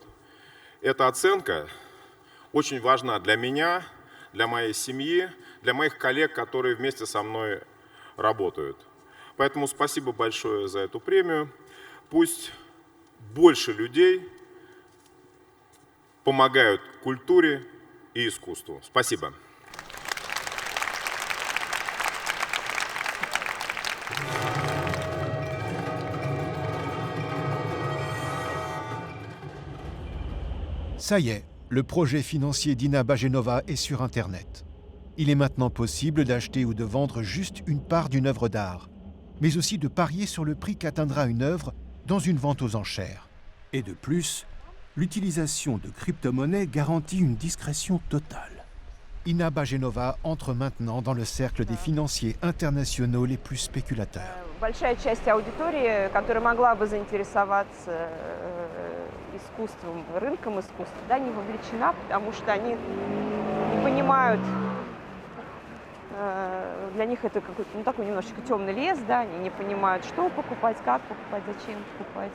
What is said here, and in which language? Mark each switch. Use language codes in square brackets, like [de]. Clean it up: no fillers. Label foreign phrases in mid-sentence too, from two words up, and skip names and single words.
[ru] Эта оценка очень важна для меня, для моей семьи, для моих коллег, которые вместе со мной работают. Поэтому спасибо большое за эту премию. Пусть больше людей помогают культуре и искусству. Спасибо. [fr] Ça y est, le projet financier d'Inaba Genova est sur Internet. Il est maintenant possible d'acheter ou de vendre juste une part d'une œuvre d'art, mais aussi de parier sur le prix qu'atteindra une œuvre dans une vente aux enchères. Et de plus, l'utilisation de crypto-monnaies garantit une discrétion totale. Inaba Genova entre maintenant dans le cercle des financiers internationaux les plus spéculateurs. [ru] Большая часть аудитории, которая могла бы заинтересоваться искусством, рынком искусства, да, не вовлечена, потому что они не понимают, для них это какой-то, ну, такой немножечко темный лес, да, они не понимают, что покупать, как покупать, зачем покупать.